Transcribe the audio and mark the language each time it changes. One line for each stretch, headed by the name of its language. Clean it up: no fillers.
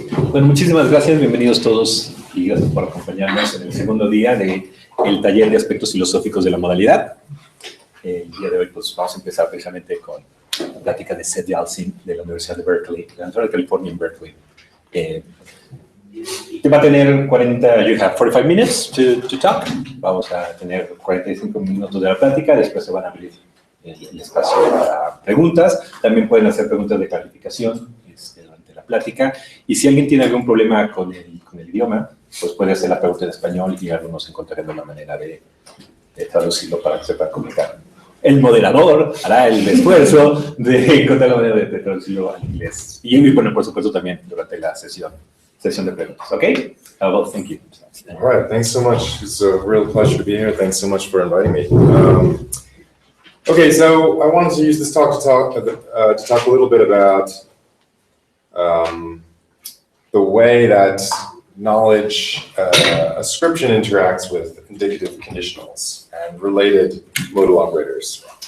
Spanish: Bueno, muchísimas gracias, bienvenidos todos y gracias por acompañarnos en el segundo día del taller de aspectos filosóficos de la modalidad. El día de hoy pues vamos a empezar precisamente con la plática de Seth Yalcin de la Universidad de Berkeley, de la Universidad de California en Berkeley. Que va a tener 40,
English: you have 45 minutes to talk.
Spanish: Vamos a tener 45 minutos de la plática, después se van a abrir el espacio para preguntas. También pueden hacer preguntas de clarificación durante la plática. Y si alguien tiene algún problema con el idioma, pues puede hacer la pregunta en español y algunos encontrarán una manera de traducirlo para que sepan comunicar. El moderador hará el esfuerzo de encontrar la manera de traducirlo al inglés. Y bueno, por supuesto también durante la sesión de preguntas.
English: Okay? Well, thank you. All right, thanks so much. It's a real pleasure to be here. Thanks so much for inviting me. Okay, so I wanted to use this talk to talk a little bit about the way that knowledge ascription interacts with indicative conditionals and related modal operators.